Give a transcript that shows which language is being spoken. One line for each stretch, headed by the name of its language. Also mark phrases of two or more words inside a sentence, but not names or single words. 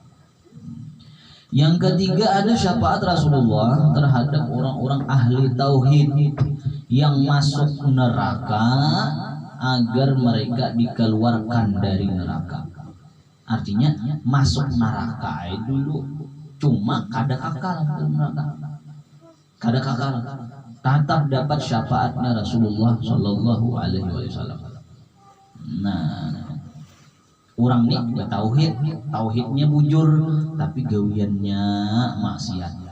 Indonesian: Yang ketiga, ada syafaat Rasulullah terhadap orang-orang ahli tauhid yang masuk neraka agar mereka dikeluarkan dari neraka. Artinya masuk neraka dulu cuma
Banjar: kada kakal
Indonesian: ke neraka,
Banjar: kada kakal,
Indonesian: tetap dapat syafaatnya Rasulullah
Arabic: صلى الله عليه وسلم.
Banjar: Nah, orang ini bertauhid, tauhidnya bujur, tapi gawiannya maksiat.